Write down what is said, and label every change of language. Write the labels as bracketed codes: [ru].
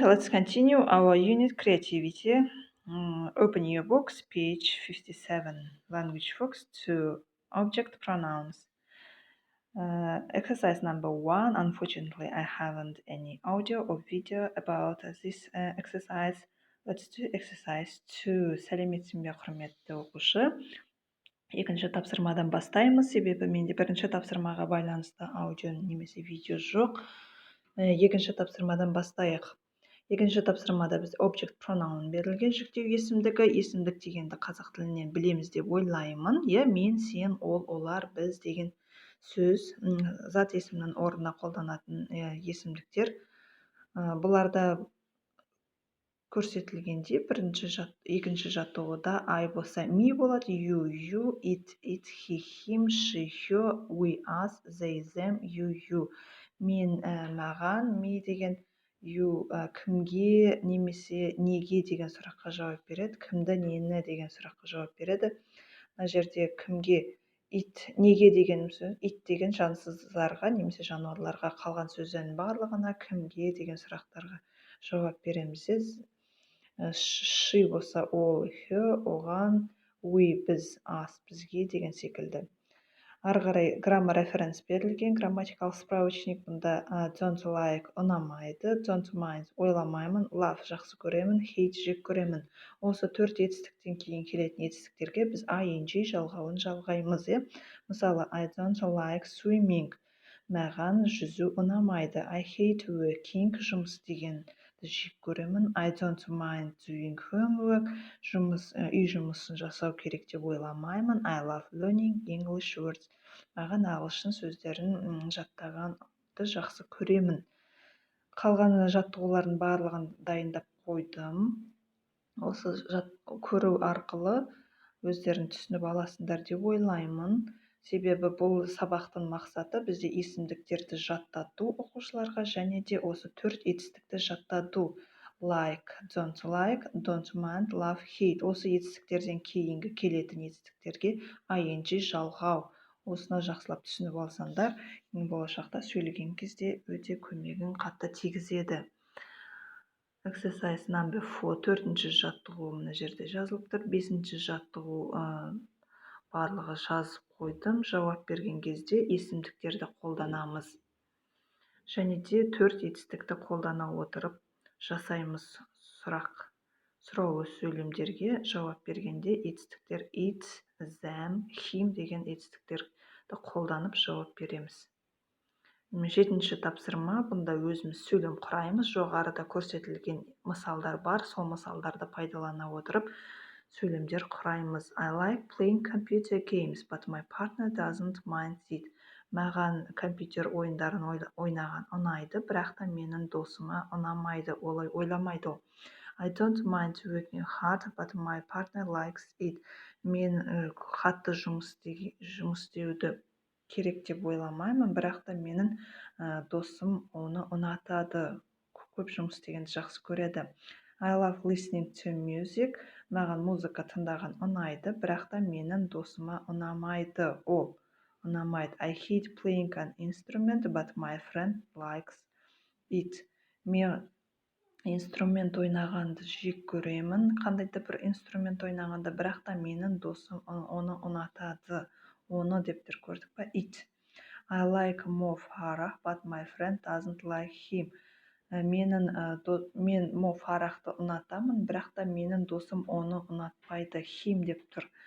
[en] Let's continue our unit creativity. Open your books, page 57. Language Focus 2. Object pronouns. Exercise number 1. Unfortunately, I haven't any audio or video about this exercise. Let's do exercise 2. [kk] Сәлеметсің бе, құрметті оқушы? Екінші тапсырмадан бастаймыз, себебі менде бірінші тапсырмаға байланысты аудио немесе видео жоқ. Екінші тапсырмадан бастайық. Екінші тапсырмада біз object pronoun берілген жүктеу есімдігі. Есімдік дегенді қазақ тілінен білеміз деп ойлаймын. Мен, сен, ол, олар, біз деген сөз зат есімнің орнына қолданатын есімдіктер. Бұларда көрсетілгенде екінші жаттығуда I болса me болады, you, it, he, him, she, her, we, us, they, them, you. Мен, маған, me деген, you кімге немесе неге деген сұраққа жауап береді, кімді, нені деген сұраққа жауап береді. Мына жерде кімге, it, неге деген сөз, it деген жансыздарға немесе жануарларға, қалған сөздердің барлығына кімге деген сұрақтарға жауап береміз. She болса ол, her, оған, we, біз, us, бізге деген секілді. Ары қарай граммар референс берілген, грамматикалық справочник. Бұнда don't like ұнамайды, don't mind ойламаймын, love жақсы көремін, hate жек көремін. Осы төрт етістіктен кейін келетін етістіктерге біз ing жалғауын жалғаймыз. [en] Мысалы, I don't like swimming. [kk] Маған жүзу ұнамайды. [en] I hate working. [kk] Жұмыс дегенді жек көремін. [en] I don't mind doing homework. [kk] Үй жұмысын жасау керек деп ойламаймын. [en] I love learning English words. [kk] Маған ағылшын сөздерін жаттағанды жақсы көремін. Қалған жаттығулардың барлығын дайындап қойдым. Осы көру арқылы өздерін түсініп аласыңдар деп ойлаймын. Себебі бұл сабақтың мақсаты бізде есімдіктерді жаттату оқушыларға, және де осы төрт етістікті жаттату. [en] Like, don't mind, love, hate. [kk] Осы етістіктерден кейінгі келетін етістіктерге ing жалғау. Осыны жақсылап түсініп алсаңдар, болашақта сөйлеген кезде өте көмегін қатты тигізеді. [en] Exercise number 4. [kk] Төртінші жаттығу мына жерде жазылып тұр. Бесінші жаттығу барлығы жазып қойдым. Жауап берген кезде есімдіктерді қолданамыз. Және де төрт етістікті қолдана отырып жасаймыз сұраулы сөйлемдерге. Жауап бергенде етістіктер it, them, him деген етістіктерді қолданып жауап береміз. Жетінші тапсырма. Бұнда өзіміз сөйлем құраймыз. Жоғарыда көрсетілген мысалдар бар. Сол мысалдарды пайдалана отырып сөйлемдер құраймыз. [en] I like playing computer games, but my partner doesn't mind it. [kk] Маған компьютер ойындарын ойнаған ұнайды, бірақ та менің досыма ұнамайды, олай ойламайды. [en] I don't mind working hard, but my partner likes it. [kk] Мен қатты жұмыс істеуді керек деп ойламаймын, бірақ та менің досым оны ұнатады. Көп жұмыс істегенді жақсы көреді. [en] I love listening to music. [kk] Маған музыка тыңдаған ұнайды, бірақ та менің досыма ұнамайды. Ол ұнамайды. [en] I hate playing an instrument, but my friend likes it. [kk] Мен инструмент ойнағанды жек көремін. Қандай да бір инструмент ойнағанды, бірақ та менің досым оны ұнатады. Оны дептер көрдік па? It. [en] I like Mo Farah, but my friend doesn't like him. [kk] Мен Mo Farahты ұнатамын, бірақ та менің досым оны ұнатпайды. Him деп тұр.